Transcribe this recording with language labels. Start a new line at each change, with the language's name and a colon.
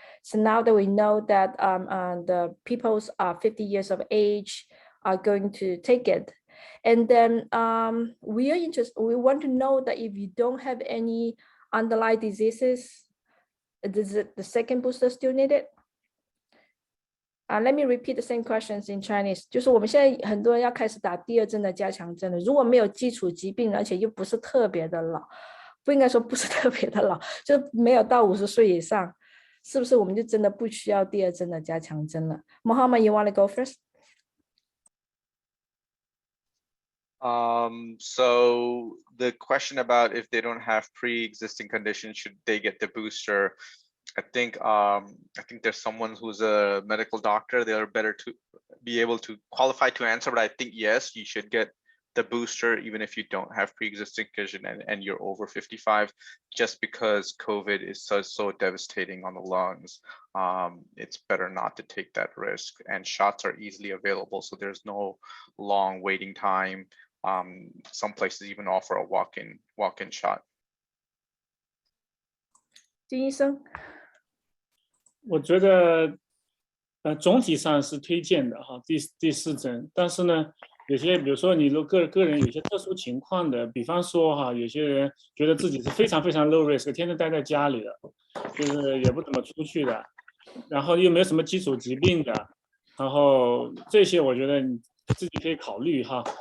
English: So now that we know that the people's 50 years of age are going to take it. And then we are interested, we want to know that if you don't have any underlying diseases, is it the second booster still needed? Let me repeat the same questions in Chinese.
Chinese: 就是我们现在很多人要开始打第2针的加强针了，如果没有基础疾病，而且又不是特别的老，不应该说不是特别的老，就没有到50岁以上，是不是我们就真的不需要第2针的加强针了？
English: Mohammed, you want to go first? So the question about if they don't have pre-existing conditions, should they get the booster? I think there's someone who's a medical doctor. They're better to be able to qualify to answer, but I think yes, you should get the booster even if you don't have pre-existing condition and you're over 55, just because COVID is so devastating on the lungs. It's better not to take that risk, and shots are easily available, so there's no long waiting time. Some places even offer a walk-in shot.
Chinese: 金医生，我觉得总体上是推荐的哈，第4针，但是呢，有些比如说你如果个人有些特殊情况的，比方说哈，有些人觉得自己是非常非常 low risk， 天天待在家里的，就是也不怎么出去的，然后又没有什么基础疾病的，然后这些我觉得你自己可以考虑哈。